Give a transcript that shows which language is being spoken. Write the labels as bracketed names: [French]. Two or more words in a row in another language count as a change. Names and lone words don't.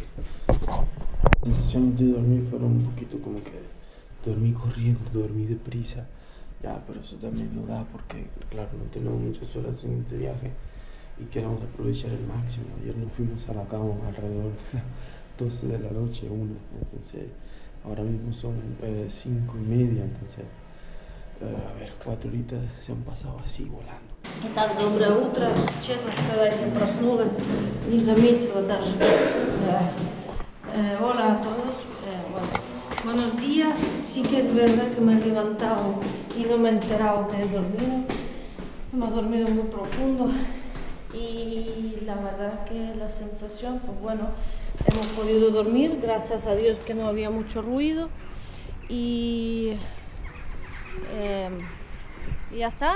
[Spanish] Las sensaciones de dormir fueron un poquito como que dormí corriendo, dormí deprisa, ya, pero eso también lo da porque, claro, no tenemos muchas horas en este viaje y queremos aprovechar el máximo. Ayer nos fuimos a la cama alrededor de las 12 de la noche, 1, entonces ahora mismo son 5:30, entonces, a ver, 4 horitas se han pasado así volando. [Russian] Итак, доброе утро. Честно сказать, я проснулась, не заметила даже. [Spanish] Hola a todos. Buenos días. Sí que es verdad que me he levantado y no me he enterado que he dormido. Hemos dormido muy profundo y la verdad que la sensación, pues bueno, hemos podido dormir, gracias a Dios que no había mucho ruido y ya está.